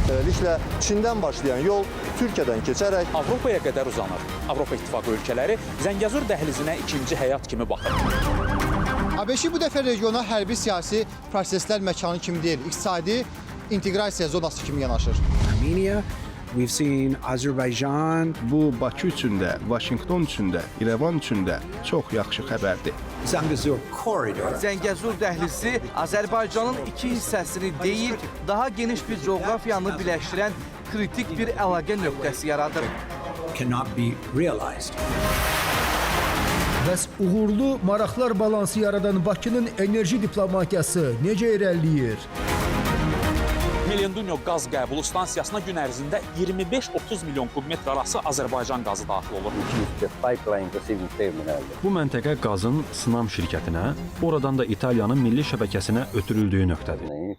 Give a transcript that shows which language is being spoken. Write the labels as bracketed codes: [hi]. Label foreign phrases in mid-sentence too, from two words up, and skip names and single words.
[az] Beləliklə, Çindən başlayan yol Türkiyədən keçərək Avropaya qədər uzanır. Avropa İttifaqı ölkələri Zəngəzur dəhlizinə ikinci həyat kimi baxır. ABŞ bu dəfə regiona hərbi siyasi proseslər məkanı kimi deyil, iqtisadi inteqrasiya zonası kimi yanaşır. [en] Armenia, we've seen Azərbaycan. [az] Bu Bakı üçün də, Vaşinqton üçün də, İrəvan üçün də çox yaxşı xəbərdir. Zəngəzur Corridor. Zəngəzur dəhlizi Azərbaycanın iki hissəsini deyil, daha geniş bir coğrafiyanı birləşdirən kritik bir əlaqə nöqtəsi yaradır. [en] Cannot be realized. [az] Bəs uğurlu maraqlar balansı yaradan Bakının enerji diplomatiyası necə irəliləyir? Melendunyo qaz qəbulu stansiyasına gün ərzində 25-30 milyon kubmetr arası Azərbaycan qazı daxil olur. Bu məntəqə qazın Snam şirkətinə, oradan da İtaliyanın milli şəbəkəsinə ötürüldüyü nöqtədir.